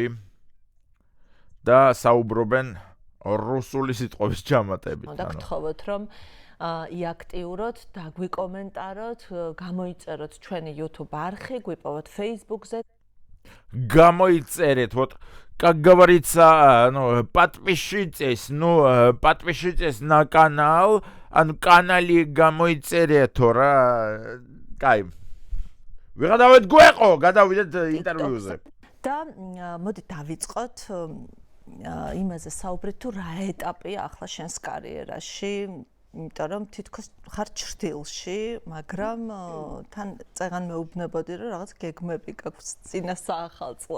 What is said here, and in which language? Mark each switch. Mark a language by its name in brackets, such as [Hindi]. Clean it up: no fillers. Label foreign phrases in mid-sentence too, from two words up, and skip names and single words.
[Georgian] და საუბრობენ რუსული სიტყვის ჯამატებით. და გთხოვოთ რომ იაქტიუროთ, დაგვიკომენტაროთ, გამოიწეროთ ჩვენი YouTube არხი, გვიპოვოთ Facebook-ზე. Გამოიწერეთ, [Russian] как говорится, подпишитесь, подпишитесь на канал, канале [Georgian] გამოიწერეთ რა. კაი. ვიღადავით გვეყო, გადავიდეთ ინტერვიუზე. და მოდი დავიწყოთ იმაზე საუბრით, თუ რა ეტაპია ახლა შენს კარიერაში, იმიტომ რომ თითქოს ხარ ჭრდილში, მაგრამ თან წეგან მეუბნებოდი, რომ რაღაც გეგმები გაქვს წინა საახალწლო.